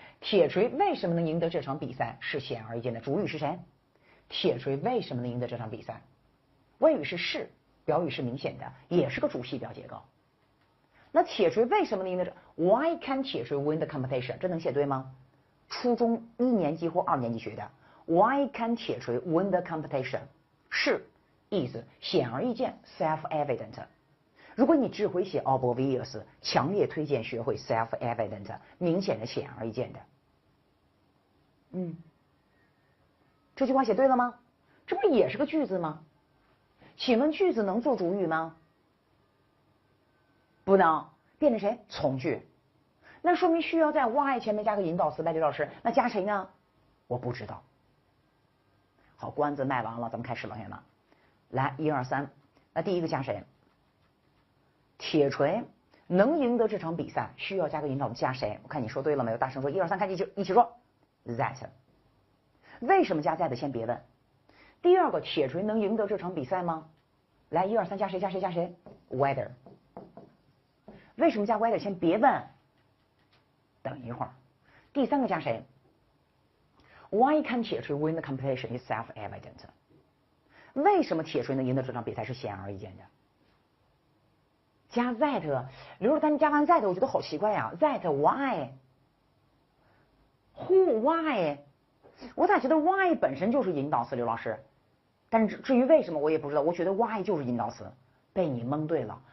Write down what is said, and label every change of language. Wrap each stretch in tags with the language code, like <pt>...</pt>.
<zh>铁锤为什么能赢得这场比赛是显而易见的，主语是谁？铁锤为什么能赢得这场比赛？谓语是，表语是明显的，也是个主系表结构。那铁锤为什么能赢得？</zh> <en>Why can 铁锤 win the competition？</en> <zh>这能写对吗？初中1年级或2年级学的。</zh> <en>Why can 铁锤 win the competition？</en> <zh>是 is 显而易见 self-evident。如果你只会写 obvious， 强烈推荐学会 self-evident， 明显的、显而易见的。这句话写对了吗？这不也是个句子吗？请问句子能做主语吗？不能，变成谁？从句。那说明需要在 why 前面加个引导词呗，刘老师。那加谁呢？我不知道。好，关子卖完了，咱们开始了，同学们。来，1、2、3，那第一个加谁？铁锤能赢得这场比赛，需要加个引导词，加谁？我看你说对了没有？大声说，1、2、3，看一起说 that。为什么加 that？ 先别问。第二个，铁锤能赢得这场比赛吗？来，1、2、3，加谁？加谁？加谁 ？Whether。为什么加 whether？先别问，等一会儿。第三个加谁</zh> <en>？Why can 铁锤 win the competition is self-evident？</en> <zh>为什么铁锤能赢得这场比赛是显而易见的？加 that， 刘若丹加完 that， 我觉得好奇怪呀。</zh> <en>that why？Who why？</en> <zh>我咋觉得 why 本身就是引导词，刘老师？但是至于为什么我也不知道，我觉得 why 就是引导词，被你蒙对了。</zh>